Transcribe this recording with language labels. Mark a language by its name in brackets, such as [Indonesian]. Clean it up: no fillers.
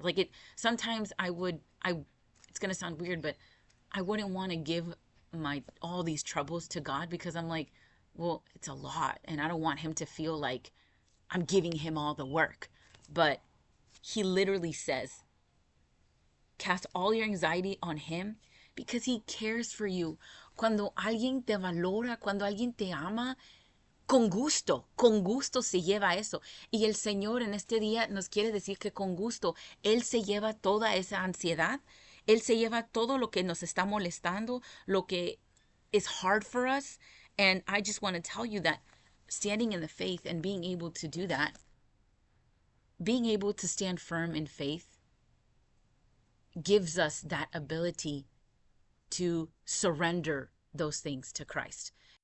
[English] Like, sometimes it's going to sound weird, but I wouldn't want to give all these troubles to God, because I'm like, well, it's a lot. And I don't want him to feel like I'm giving him all the work. But he literally says, cast all your anxiety on him, because he cares for you. [Spanish] Cuando alguien te valora, cuando alguien te ama, con gusto se lleva eso. Y el Señor en este día nos quiere decir que con gusto Él se lleva toda esa ansiedad. Él se lleva todo lo que nos está molestando, lo que [English] is hard for us. And I just want to tell you that standing in the faith and being able to do that, being able to stand firm in faith, gives us that ability to surrender those things to Christ.